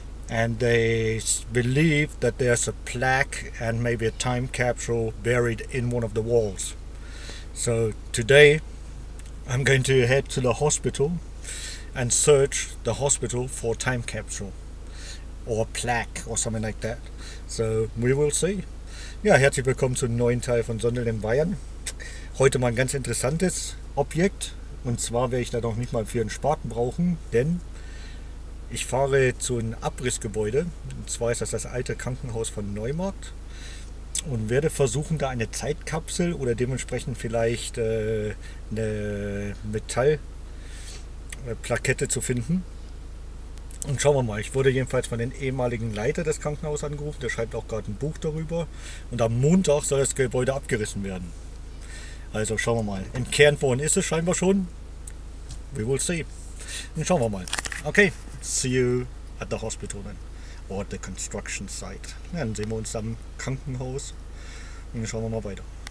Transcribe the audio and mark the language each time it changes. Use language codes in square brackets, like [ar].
[en] And they believe that there's a plaque and maybe a time capsule buried in one of the walls. So today I'm going to head to the hospital and search the hospital for time capsule or plaque or something like that. So we will see. [de] Ja, herzlich willkommen zum neuen Teil von Sondern in Bayern. Heute mal ein ganz interessantes Objekt. Und zwar werde ich da noch nicht mal für einen Spaten brauchen, denn ich fahre zu einem Abrissgebäude. Und zwar ist das alte Krankenhaus von Neumarkt. Und werde versuchen, da eine Zeitkapsel oder dementsprechend vielleicht eine Metallplakette zu finden. Und schauen wir mal, ich wurde jedenfalls von den ehemaligen Leiter des Krankenhauses angerufen, der schreibt auch gerade ein Buch darüber. Und am Montag soll das Gebäude abgerissen werden. Also schauen wir mal. Entkernt worden ist es scheinbar schon. [en] We will see. [de] Und schauen wir mal. [en] Okay, see you at the hospital then. Or at the construction site. [de] Dann sehen wir uns am Krankenhaus. Und dann schauen wir mal weiter.